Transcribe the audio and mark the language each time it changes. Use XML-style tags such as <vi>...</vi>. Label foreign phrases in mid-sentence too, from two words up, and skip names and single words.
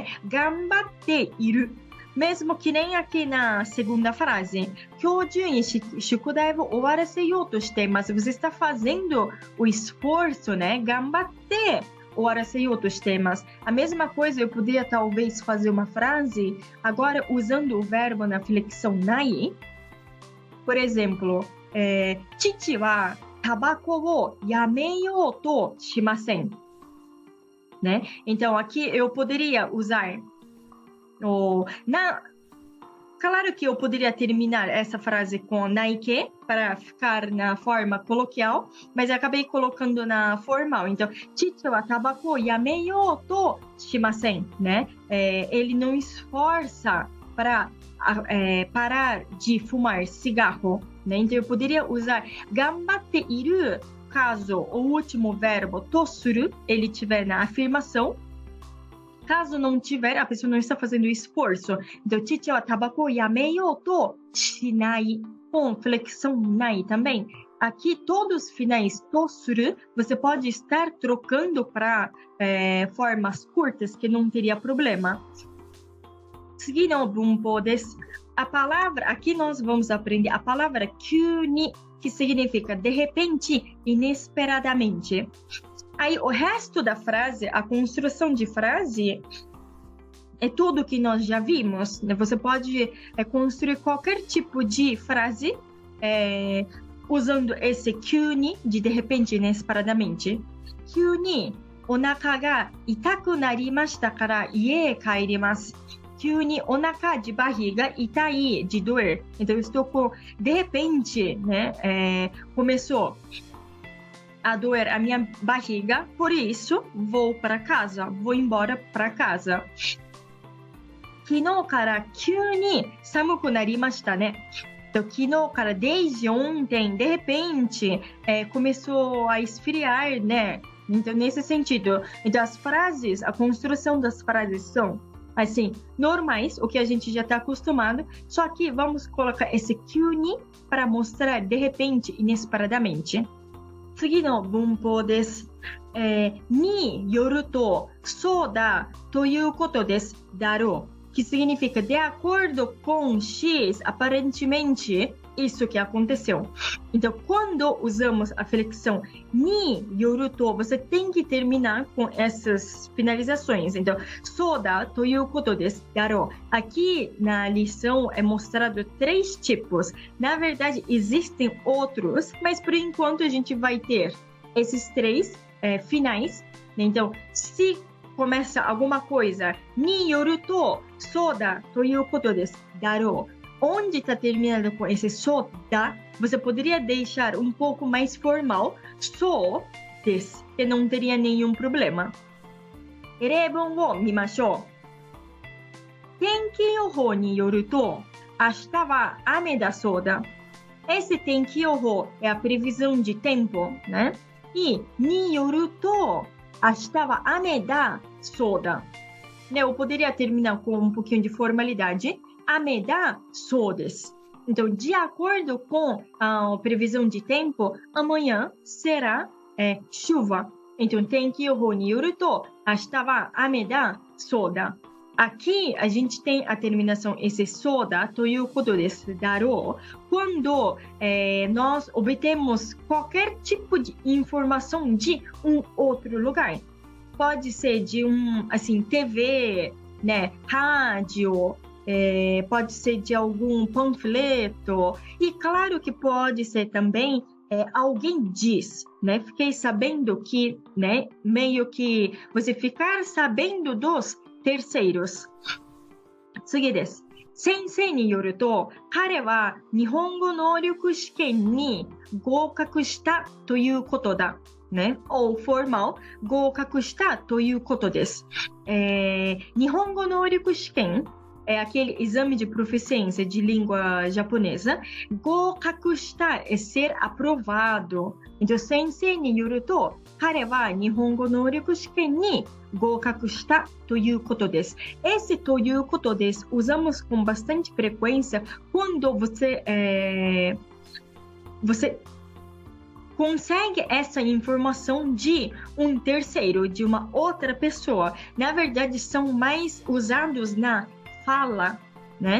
<ja>頑張っている.</ja> <pt>Mesmo que nem aqui na segunda frase.</pt> <ja>今日中に宿題を終わらせようとしています.</ja> <pt>Você está fazendo o esforço, né?</pt> <ja>頑張って終わらせようとしています.</ja> <pt>A mesma coisa eu poderia talvez fazer uma frase agora usando o verbo na flexão nai. Por exemplo,</pt> <ja>父はタバコをやめようとしません.</ja> <pt>Né? Então aqui eu poderia usar Claro que eu poderia terminar essa frase com naike para ficar na forma coloquial, mas eu acabei colocando na formal.</pt> <ja>Então, 父はタバコをやめようとしません, né?</ja> <pt>Ele não esforça para parar de fumar cigarro, né? Então eu poderia usar</pt> <ja>頑張っている</ja> <pt>caso o último verbo</pt> <ja>とする</ja> <pt>ele tiver na afirmação. Caso não tiver, a pessoa não está fazendo esforço.</pt> <ja>Então, 父はタバコをやめようとしない.</ja> <pt>Com flexão nai também. Aqui, todos os finais</pt> <ja>とする,</ja> <pt>você pode estar trocando para formas curtas, que não teria problema. Seguindo o</pt> <ja>文法です.</ja> <pt>A palavra, aqui nós vamos aprender a palavra kyūni, que significa de repente, inesperadamente. Aí, o resto da frase, a construção de frase, é tudo que nós já vimos. Né? Você pode construir qualquer tipo de frase usando esse kyūni, de repente, inesperadamente.</pt> <ja>Kyūni, お腹が痛くなりましたから家帰ります. 急に、お腹</ja> <pt>de barriga, itai de doer. Então, eu estou com, de repente, né, começou a doer a minha barriga, por isso vou para casa, vou embora para casa.</pt> <ja>昨日から急に寒くなりました,</ja> <pt>né? Então,</pt> <ja>昨日から,</ja> <pt>desde ontem, de repente, começou a esfriar, né? Então, nesse sentido. Então, as frases, a construção das frases são, assim, normais, o que a gente já está acostumado, só que vamos colocar esse kyūni para mostrar, de repente, inesperadamente.</pt> <ja>次の文法です。によると、そうだということです。</ja> <pt>だろう。Que significa, de acordo com X, aparentemente, isso que aconteceu. Então, quando usamos a flexão</pt> <ja>によると,</ja> <pt>você tem que terminar com essas finalizações. Então,</pt> <ja>そうだということです。だろう.</ja> <pt>Aqui na lição é mostrado 3 tipos. Na verdade, existem outros, mas por enquanto a gente vai ter esses 3 finais. Então, se começa alguma coisa,</pt> <ja>によると、そうだということです。だろう.</ja> <pt>Onde está terminando com esse soda, você poderia deixar um pouco mais formal,</pt> <ja>そうです,</ja> <pt>que não teria nenhum problema.</pt> <ja>例文を見ましょう。天気予報によると、明日は雨だそうだ。Esse 天気予報</ja> <pt>é a previsão de tempo, né?</pt> <ja>E によると、明日は雨だそうだ。Né?</ja> <pt>Eu poderia terminar com um pouquinho de formalidade.</pt> <ja>雨だそうです.</ja> <pt>Então, de acordo com a previsão de tempo, amanhã será chuva. Então,</pt> <ja>天気予報によると、明日は雨だそうだ.</ja> <pt>Aqui, a gente tem a terminação esse</pt> <ja>そうだ、ということです、だろう,</ja> <pt>quando nós obtemos qualquer tipo de informação de um outro lugar. Pode ser de assim, TV, né, rádio, pode ser de algum panfleto, e claro que pode ser também alguém diz, né? Fiquei sabendo que, né? Meio que você ficar sabendo dos terceiros.</pt> <ja>次です。先生によると、彼は日本語能力試験に合格したということだ。</ja> <pt>ね、ou formal,</pt> <ja>合格したということです。日本語能力試験</ja> <pt>é aquele exame de proficiência de língua japonesa.</pt> <ja>合格した</ja> <pt>é ser aprovado. Então,</pt> <ja>先生によると、彼は日本語能力試験に合格したということです.</ja> <pt>Esse</pt> <ja>ということです</ja> <pt>usamos com bastante frequência quando você consegue essa informação de um terceiro, de uma outra pessoa. Na verdade, são mais usados na fala, né?</pt>